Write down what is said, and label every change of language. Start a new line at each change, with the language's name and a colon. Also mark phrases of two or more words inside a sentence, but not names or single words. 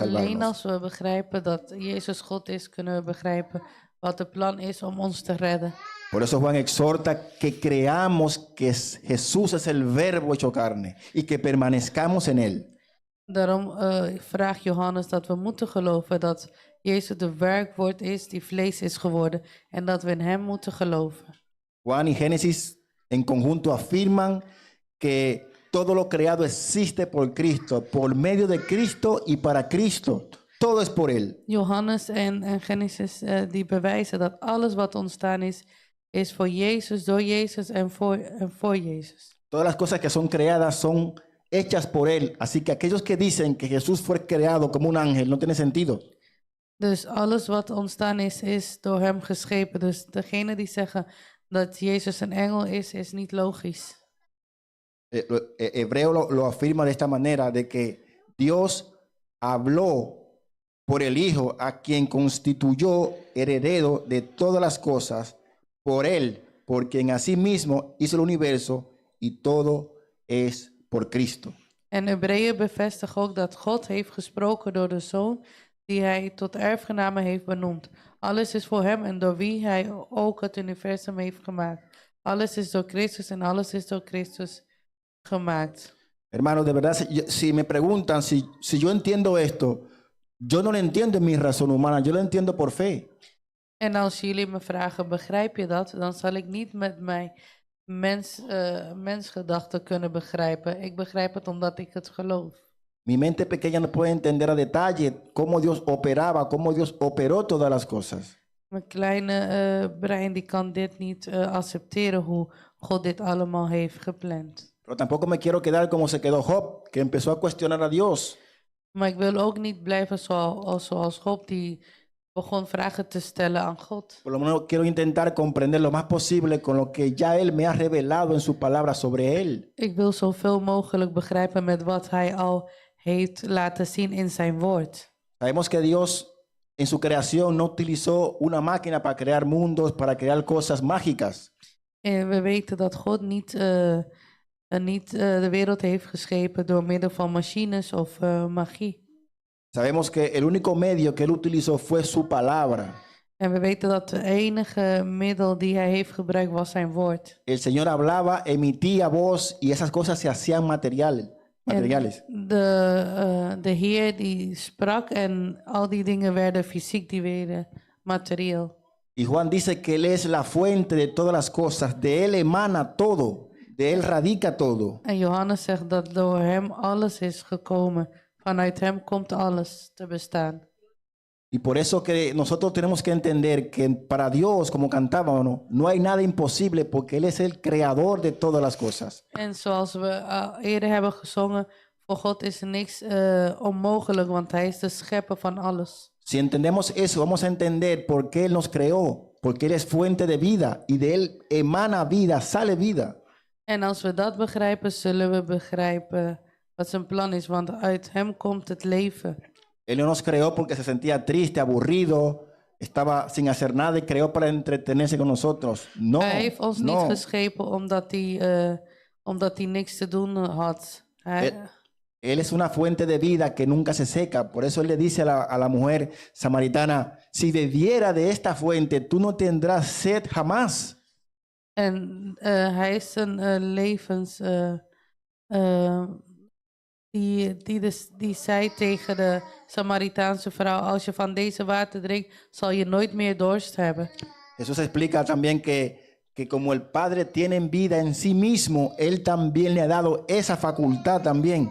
Dutch: Alleen
Spanish: salvarnos.
Dutch: als we begrijpen dat Jezus God is, kunnen we begrijpen wat het plan is om ons te redden.
Spanish: Por eso Juan exhorta que creamos que Jesús es el verbo hecho carne y que permanezcamos en él.
Dutch: Daarom vraagt Johannes dat we moeten geloven dat Jezus de werkwoord is die vlees is geworden en dat we in hem moeten geloven.
Spanish: Juan y Génesis en conjunto afirman que todo lo creado existe por Cristo, por medio de Cristo y para Cristo. Todo es por él.
Dutch: Johannes en Genesis die bewijzen dat alles wat ontstaan is is voor Jezus, door Jezus en voor Jezus.
Spanish: Todas las cosas que son creadas son hechas por Él. Así que aquellos que dicen que Jesús fue creado como un ángel no tiene sentido.
Dutch: Dus alles wat ontstaan is door hem geschepen. Dus degene die zeggen dat Jezus een engel is niet logisch.
Spanish: Hebreo lo afirma de esta manera, de que Dios habló por el Hijo, a quien constituyó heredero de todas las cosas, por Él, por quien asimismo hizo el universo, y todo es por Cristo.
Dutch: En Hebreeën bevestigt ook dat God heeft gesproken door de Zoon, die hij tot erfgename heeft benoemd. Alles is voor hem en door wie hij ook het universum heeft gemaakt. Alles is door Christus en alles is door Christus gemaakt.
Spanish: Hermanos, de verdad, si me preguntan si yo entiendo esto, yo no lo entiendo en mi razón humana, yo lo entiendo por fe.
Dutch: En als jullie me vragen, begrijp je dat? Dan zal ik niet met mijn mensgedachten kunnen begrijpen. Ik begrijp het omdat ik het geloof.
Spanish: Mi mente pequeña no puede entender a detalle cómo Dios operaba, cómo Dios operó todas las cosas.
Dutch: Mijn kleine brein die kan dit niet accepteren hoe God dit allemaal heeft gepland.
Spanish: Pero tampoco me quiero quedar como se quedó Job, que empezó a cuestionar a Dios.
Dutch: Maar ik wil ook niet blijven zoals Job die begon vragen te stellen aan God.
Spanish: Por lo menos quiero intentar comprender lo más posible con lo que ya Él me ha revelado en su palabra sobre Él.
Dutch: Ik wil zoveel mogelijk begrijpen met wat hij al heeft laten zien in zijn woord.
Spanish: Sabemos que Dios en su creación no utilizó una máquina para crear mundos, para crear cosas mágicas.
Dutch: En we weten dat God niet de wereld heeft geschepen door middel van machines of magie.
Spanish: Sabemos que el único medio que Él utilizó fue su palabra.
Dutch: En we weten dat de enige middel die hij heeft gebruikt was zijn woord.
Spanish: El Señor hablaba, emitía voz y esas cosas se hacían materiales.
Dutch: De Heer die sprak en al die dingen werden fysiek, die werden materieel.
Spanish: Y Juan dice que Él es la fuente de todas las cosas, de Él emana todo, de Él radica todo.
Dutch: En Johannes zegt dat door hem alles is gekomen. Vanuit hem komt alles te bestaan.
Spanish: Y por eso que nosotros tenemos que entender que para Dios, como cantábamos, no hay nada imposible porque Él es el creador de todas las cosas.
Dutch: En zoals we eerder hebben gezongen, voor God is er niks onmogelijk, want hij is de schepper van alles.
Spanish: Si entendemos eso, vamos a entender por qué Él nos creó, porque Él es fuente de vida y de Él emana vida, sale vida.
Dutch: En als we dat begrijpen, zullen we begrijpen wat zijn plan is, want uit hem komt het leven.
Spanish: Él no nos creó porque se sentía triste, aburrido, estaba sin hacer nada y creó para entretenerse con nosotros. No,
Dutch: hij heeft ons niet geschepen omdat hij niks te doen had.
Spanish: Él es una fuente de vida que nunca se seca. Por eso Él le dice a la mujer samaritana, si bebiera de esta fuente, tú no tendrás sed jamás.
Dutch: En hij is een levens... Die zei tegen de Samaritaanse vrouw, als je van deze water drinkt, zal je nooit meer dorst hebben.
Spanish: Jesús explica también que como el Padre tiene vida en sí mismo, Él también le ha dado esa facultad también.